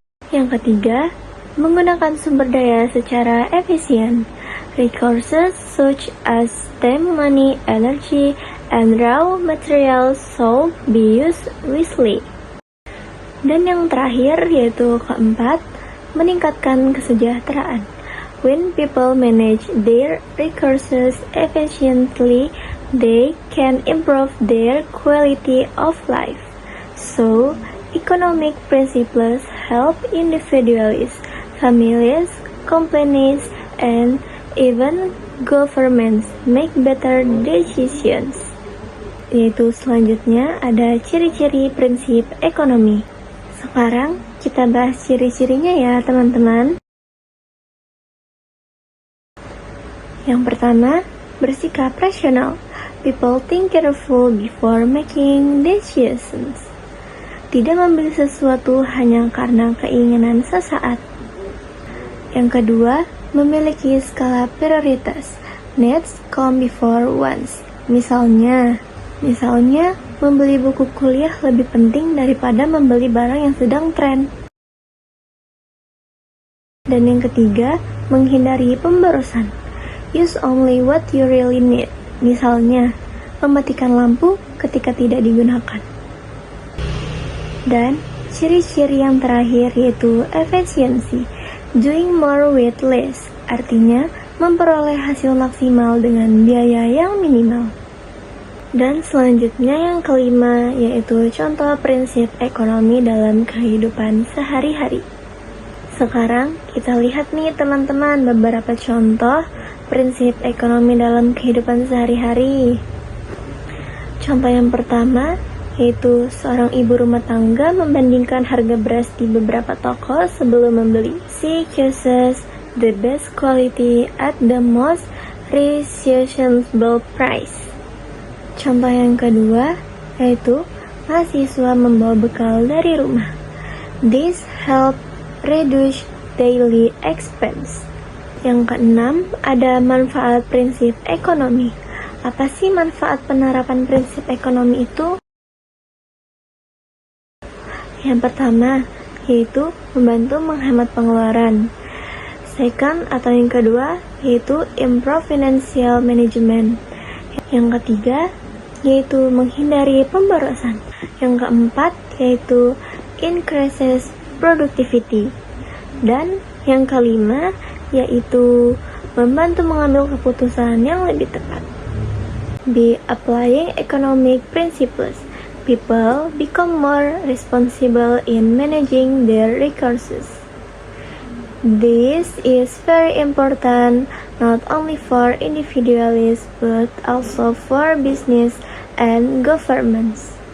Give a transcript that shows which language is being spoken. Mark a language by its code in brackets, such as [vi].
[id] Yang ketiga, menggunakan sumber daya secara efisien. [en] Resources such as time, money, energy, and raw materials should be used wisely. [id] Dan yang terakhir yaitu keempat, meningkatkan kesejahteraan. [en] When people manage their resources efficiently, they can improve their quality of life. So, economic principles help individuals, families, companies, and even governments make better decisions. [id] Yaitu selanjutnya ada ciri-ciri prinsip ekonomi. Sekarang kita bahas ciri-cirinya ya teman-teman. Yang pertama, bersikap rasional. [en] People think careful before making decisions. [id] Tidak membeli sesuatu hanya karena keinginan sesaat. Yang kedua, memiliki skala prioritas. [en] Needs come before wants. [id] Misalnya, membeli buku kuliah lebih penting daripada membeli barang yang sedang tren. Dan yang ketiga, menghindari pemborosan. [en] Use only what you really need. [id] Misalnya, mematikan lampu ketika tidak digunakan. Dan ciri-ciri yang terakhir yaitu efisiensi. [en] Doing more with less, [id] artinya memperoleh hasil maksimal dengan biaya yang minimal. Dan selanjutnya yang kelima yaitu contoh prinsip ekonomi dalam kehidupan sehari-hari. Sekarang kita lihat nih teman-teman beberapa contoh prinsip ekonomi dalam kehidupan sehari-hari. Contoh yang pertama yaitu seorang ibu rumah tangga membandingkan harga beras di beberapa toko sebelum membeli. [en] She chooses the best quality at the most reasonable price. [id] Contoh yang kedua yaitu mahasiswa membawa bekal dari rumah. [en] This help reduce daily expense. [id] Yang keenam ada manfaat prinsip ekonomi. Apa sih manfaat penerapan prinsip ekonomi itu? Yang pertama, yaitu membantu menghemat pengeluaran. Second atau yang kedua, yaitu [en] improve financial management. [id] Yang ketiga, yaitu menghindari pemborosan. Yang keempat, yaitu [en] increases productivity. [id] Dan yang kelima, yaitu membantu mengambil keputusan yang lebih tepat. [en] By applying economic principles, people become more responsible in managing their resources. This is very important not only for individuals but also for business and governments.